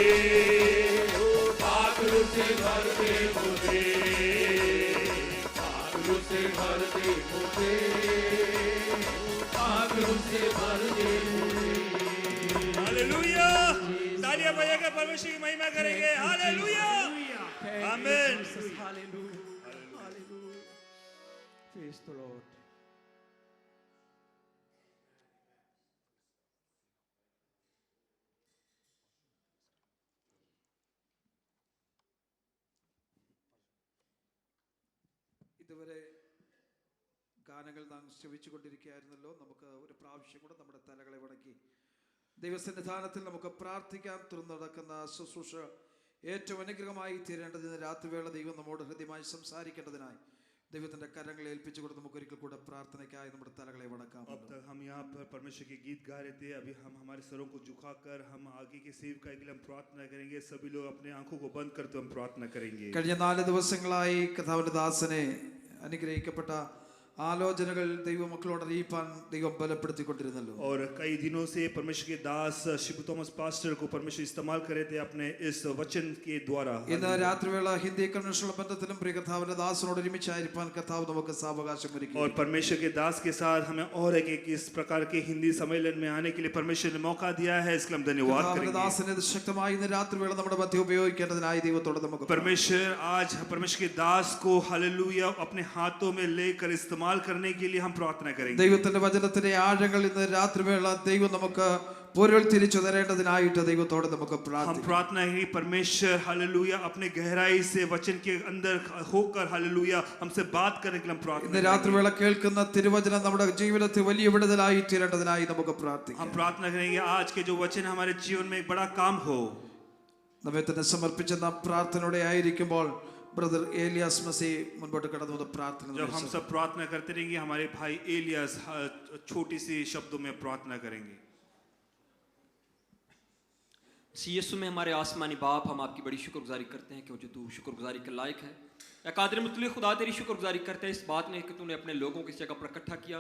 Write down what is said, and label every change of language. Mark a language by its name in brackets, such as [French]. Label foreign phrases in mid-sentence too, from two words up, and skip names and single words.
[Hindi] पाखरू से भर दे मुझे पाखरू से भर दे मुझे पाखरू से भर दे मुझे हालेलुया। तालियां बजाकर परमेश्वर की महिमा करेंगे। हालेलुया, आमीन। [English] Praise the Lord. [Malayalam] ഇതുവരെ ഗാനങ്ങൾ നാം ശ്രവിച്ചുകൊണ്ടിരിക്കുകയായിരുന്നല്ലോ. നമുക്ക് ഒരു പ്രാവശ്യം കൂടെ നമ്മുടെ തലകളെ വണക്കി ദൈവസന്നിധാനത്തിൽ നമുക്ക് പ്രാർത്ഥിക്കാൻ തുറന്നു നടക്കുന്ന ശുശ്രൂഷ ഏറ്റവും അനുഗ്രഹമായി തീരേണ്ടതിന് രാത്രിവേള ദൈവം നമ്മോട് ഹൃദ്യമായി സംസാരിക്കേണ്ടതിനായി ദൈവത്തിന്റെ കരങ്ങളെ ഏൽപ്പിച്ചു കൊടുത്ത് നമുക്ക് ഒരിക്കൽ കൂടെ പ്രാർത്ഥനയ്ക്കായി നമ്മുടെ തലകളെ വണക്കാം. [Hindi] अब तक हम यहाँ पर परमेश्वर के गीत गा रहे थे। अभी हम हमारे सरों को झुकाकर हम आगे के सेवकाई के लिए हम प्रार्थना करेंगे। सभी लोग अपने आंखों को बंद करते हम प्रार्थना करेंगे। [Malayalam] കഴിഞ്ഞ 4 ദിവസങ്ങളായി കർത്താവിന്റെ ദാസനെ അനുഗ്രഹിക്കപ്പെട്ട ആലോചനകൾ ദൈവമക്കളോട് അറിയിപ്പാൻ ദൈവം ബലപ്പെടുത്തിക്കൊണ്ടിരുന്നല്ലോ. [Hindi] और कई दिनों से परमेश्वर के दास शिबू थॉमस पास्टर को परमेश्वर इस्तेमाल कर रहे थे अपने इस वचन के द्वारा। [Malayalam] ഇന്ന് രാത്രിവേള ഹിന്ദി കൺവെൻഷണൽ ബന്ധത്തിലും പ്രിയ കർത്താവിന്റെ ദാസനോട് ഒരുമിച്ചായിരിക്കാൻ കർത്താവ് നമുക്ക് സാവകാശം ഒരുക്കി. [Hindi] और परमेश्वर के दास के साथ हमें और एक इस प्रकार के हिंदी सम्मेलन में आने के लिए परमेश्वर ने मौका दिया है, इसके लिए हम धन्यवाद [Malayalam] കർത്താവിന്റെ [Hindi] करेंगे। [Malayalam] ദാസനെ ശക്തമായി ഇന്ന് രാത്രിവേള നമ്മുടെ മധ്യ ഉപയോഗിക്കേണ്ടതിനായി ദൈവത്തോട് നമുക്ക് [Hindi] परमेश्वर आज परमेश्वर के दास को हालेलुया अपने हाथों में लेकर इस्तेमाल करने के लिए हम प्रार्थना करेंगे। [Malayalam] ദൈവത്തിന്റെ വചനത്തിന്റെ ആഴങ്ങൾ ഇന്ന് രാത്രിവേള ദൈവം നമുക്ക് പൊരുൾ തിരിച്ചു തരേണ്ടതിനായിട്ട് ദൈവത്തോട് നമുക്ക് [Hindi] हम [Malayalam] പ്രാർത്ഥിക്കാം. [Hindi] प्रार्थना है कि परमेश्वर हालेलुया अपने गहराई से वचन के अंदर होकर हालेलुया हमसे बात करने के लिए हम प्रार्थना [Malayalam] ഇന്ന് [Hindi] करेंगे। [Malayalam] രാത്രിവേള കേൾക്കുന്ന തിരുവചനം നമ്മുടെ ജീവിതത്തിൽ വലിയ വിടുതലായി തീരേണ്ടതിനായി നമുക്ക് പ്രാർത്ഥിക്കാം. [Hindi] हम प्रार्थना करेंगे आज के जो वचन हमारे जीवन में एक बड़ा काम हो। [Malayalam] നമ്മെ തന്നെ സമർപ്പിച്ച നാം പ്രാർത്ഥനയോടെ ആയിരിക്കുമ്പോൾ ബ്രദർ ഏലിയാസ് മസി മുൻപോട്ട് കടന്നു വന്ന് പ്രാർത്ഥന [Hindi] जब हम सब प्रार्थना करते रहेंगे हमारे भाई एलियास छोटी सी शब्दों में प्रार्थना करेंगे। यीशु में हमारे आसमानी बाप, हम आपकी बड़ी शुक्रगुजारी करते हैं क्योंकि तू शुक्रगुजारी के लायक है। या कादिर मुतल्ली खुदा तेरी शुक्रगुजारी करते हैं इस बात में कि तूने अपने लोगों को इस जगह पर इकट्ठा किया।